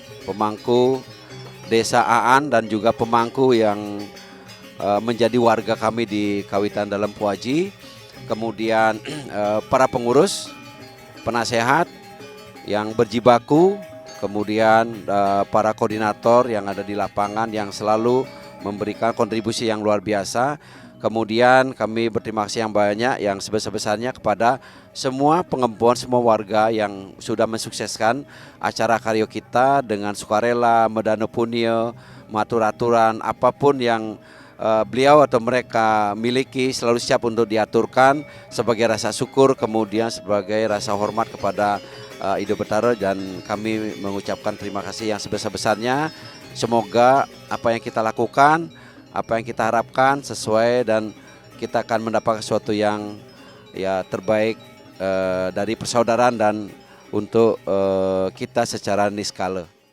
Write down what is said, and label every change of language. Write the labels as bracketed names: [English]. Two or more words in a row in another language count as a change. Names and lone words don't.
[Indonesian] Desa Aan dan juga pemangku yang menjadi warga kami di Kawitan Dalam Puaji, kemudian para pengurus, penasehat yang berjibaku, kemudian para koordinator yang ada di lapangan yang selalu memberikan kontribusi yang luar biasa. Kemudian kami berterima kasih yang banyak yang sebesar-besarnya kepada semua pengembon, semua warga yang sudah mensukseskan acara karyo kita dengan sukarela, [Balinese] medano punio, matur-aturan, [Indonesian] apapun yang beliau atau mereka miliki selalu siap untuk diaturkan sebagai rasa syukur, kemudian sebagai rasa hormat kepada Ide Betara, dan kami mengucapkan terima kasih yang sebesar-besarnya. Semoga apa yang kita lakukan, apa yang kita harapkan sesuai, dan kita akan mendapat sesuatu yang terbaik dari persaudaraan dan untuk kita secara niskala.